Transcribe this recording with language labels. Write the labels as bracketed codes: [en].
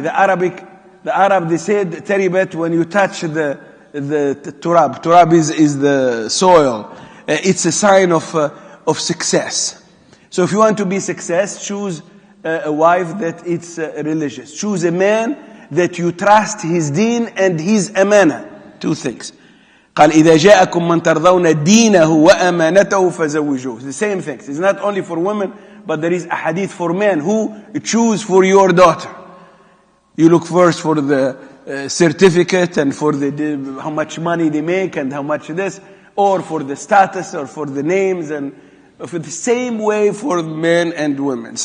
[en] The Arab, they said, taribat, when you touch the turab. Turab is the soil. it's a sign of success. So if you want to be success, choose a wife that is religious. Choose a man that you trust his deen and his amana. Two things. [ar] قال إذا جاءكم من ترضون دينه وأمانته فزوجوه. [en] The same things. It's not only for women, but there is a hadith for men who choose for your daughter. You look first for the certificate and for the how much money they make and how much this, or for the status or for the names, and for the same way for men and women.